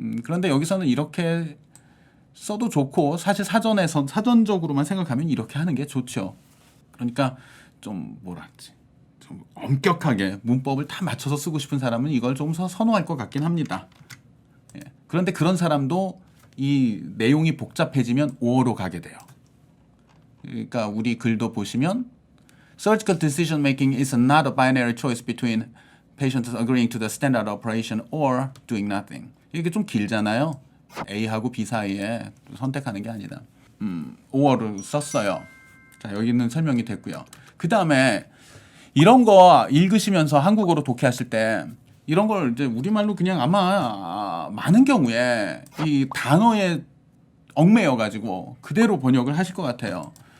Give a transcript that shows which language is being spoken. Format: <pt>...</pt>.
<ko>그런데 여기서는 이렇게 써도 좋고 사실 사전적으로만 생각하면 이렇게 하는 게 좋죠. 그러니까 좀 좀 엄격하게 문법을 다 맞춰서 쓰고 싶은 사람은 이걸 좀 더 선호할 것 같긴 합니다. 그런데 그런 사람도 이 내용이 복잡해지면 5어로 가게 돼요. 그러니까 우리 글도 보시면</ko> <en>Surgical decision making is not a binary choice between patients agreeing to the standard operation or doing nothing.</en> <ko>이게 좀 길잖아요. A하고 B 사이에 선택하는 게 아니다. 5어를 썼어요. 자, 여기는 설명이 됐고요. 그 다음에 이런 거 읽으시면서 한국어로 독해하실 때 이런 걸 이제 우리말로 그냥 아마 많은 경우에 이 단어에 얽매여 가지고 그대로 번역을 하실 것 같아요.</ko>